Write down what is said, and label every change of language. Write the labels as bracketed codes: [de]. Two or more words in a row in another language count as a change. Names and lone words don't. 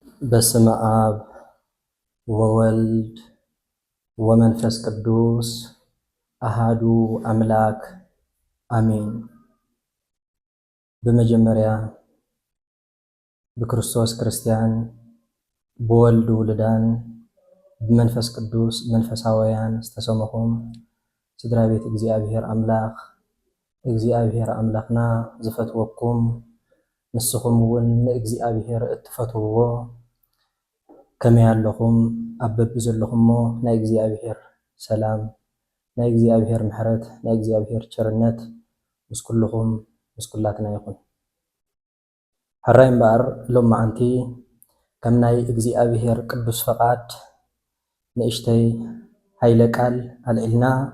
[gez] በስመ አብ ወወልድ ወመንፈስ ቅዱስ አሃዱ አምላክ አሜን። [ti] በመጀመሪያ በክርስቶስ ክርስቲያን በወልድ ውልዳን በመንፈስ ቅዱስ መንፈሳውያን ዝተሰመኹም ስድራ ቤት እግዚአብሔር አምላኽና ዝፈትወኩም ንስኹም እውን እግዚአብሔር እትፈትውዎ ከመይ ኣለኹም አበብ ዘለኹሞ ናይ እግዚአብሔር ሰላም ናይ እግዚአብሔር ምሕረት ናይ እግዚአብሔር ቸርነት ምስ ኩልኹም ምስ ኩላትና ይኹን። ሕራይ እምበኣር ሎማዓንቲ ከም ናይ እግዚአብሔር ቅዱስ ፈቃድ ንእሽተይ ሃይለ ቃል አልዒልና